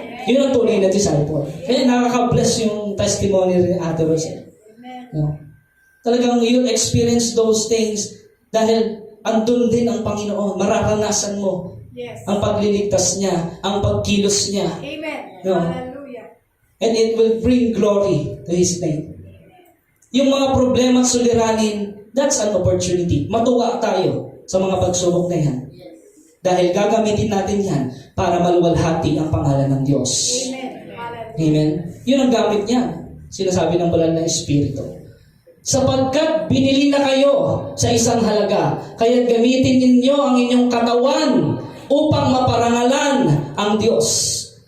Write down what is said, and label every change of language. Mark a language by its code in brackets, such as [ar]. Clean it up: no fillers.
[tl] Yun ang tunay na disciple. Kaya nakaka-bless yung testimony ni Ate Rosel. No? Talagang [en] you'll experience those things [tl] dahil andun din ang Panginoon. Mararanasan mo ang pagliligtas niya, ang pagkilos niya. Amen. No? Hallelujah. [en] And it will bring glory to His name. [tl] Yung mga problema at suliranin, [en] that's an opportunity. [tl] Matuwa tayo sa mga pagsubok na yan. Dahil gagamitin natin yan para maluwalhati ang pangalan ng Diyos. Amen. Hallelujah. Amen? Yun ang gamit niya. Sinasabi ng banal na Espiritu. Sapagkat binili na kayo sa isang halaga, kaya gamitin ninyo ang inyong katawan upang maparangalan ang Diyos.